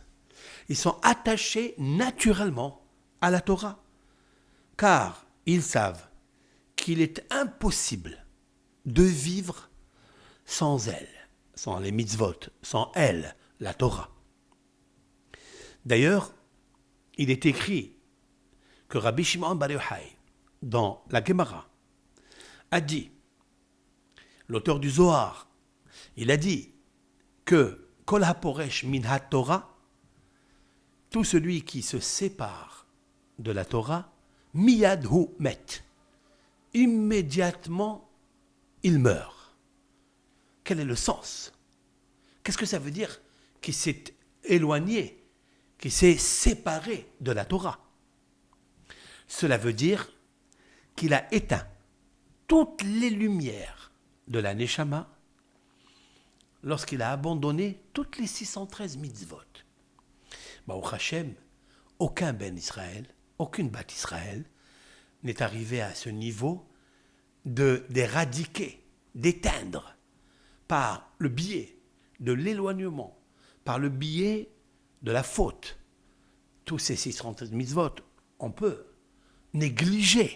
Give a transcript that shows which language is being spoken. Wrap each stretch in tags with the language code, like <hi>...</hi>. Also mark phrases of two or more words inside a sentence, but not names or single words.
<fr>Ils sont attachés naturellement à la Torah, car ils savent qu'il est impossible de vivre sans elle, sans les mitzvot, sans elle, la Torah. D'ailleurs, il est écrit que Rabbi Shimon Bar Yochai, dans la Gemara, a dit, l'auteur du Zohar, il a dit que</fr> <he>כל הפורש מן התורה,</he> <fr>tout celui qui se sépare de la Torah,</fr> <he>מיד הוא מת,</he> <fr>immédiatement il meurt. Quel est le sens? Qu'est-ce que ça veut dire qu'il s'est éloigné, qu'il s'est séparé de la Torah? Cela veut dire qu'il a éteint toutes les lumières de la Neshama lorsqu'il a abandonné toutes les 613 mitzvot.</fr> <he>ברוך השם,</he> <fr>aucun</fr> <he>בן ישראל,</he> <fr>aucune</fr> <he>בת ישראל</he> <fr>n'est arrivé à ce niveau d'éradiquer, d'éteindre par le biais de l'éloignement, par le biais de la faute. Tous ces 613 mitzvot, on peut négliger.</fr>